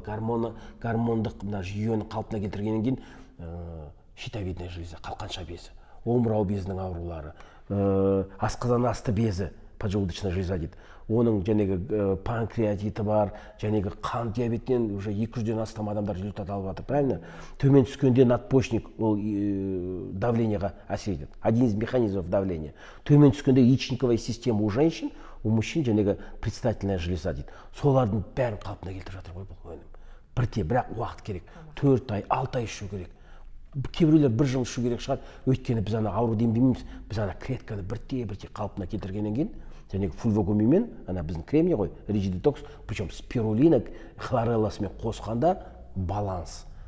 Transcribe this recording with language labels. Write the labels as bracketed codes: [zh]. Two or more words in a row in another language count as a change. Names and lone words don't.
[kk] Гормондық жүйені қалпына келтіргеннен кейін [ru] щитовидная железа, [kk] қалқанша безі, омырау безінің аурулары, асқазан асты безі, [ru] поджелудочная железа [kk] дейді. Оның жәнегі панкреатиті бар, жәнегі қан диабетінен уже 200-ден астам адамдар результат алып жатыр, правильно? Төмен түскенде надпочечник, ол давлениеға әсер етеді. [ru] Один из механизмов давления. [kk] Төмен түскенде [ru] яичниковая система у женщин, у мужчин жәнегі предстательная железа дейді. [kk] Солардың бәрін қалпына келтіріп жатыр ғой бұл өнім. Бірақ уақыт керек. 4 ай, 6 ай ішу керек. Кейбіреулер 1 жыл ішу керек шығар. Өйткені біз ауруды емдемейміз. Біз клетканы бірте қалпына келтіргеннен кейін, және фульвогуминмен, біздің кремний ғой, ричидетокс, причем спирулина, хлорелласымен қосқанда баланс.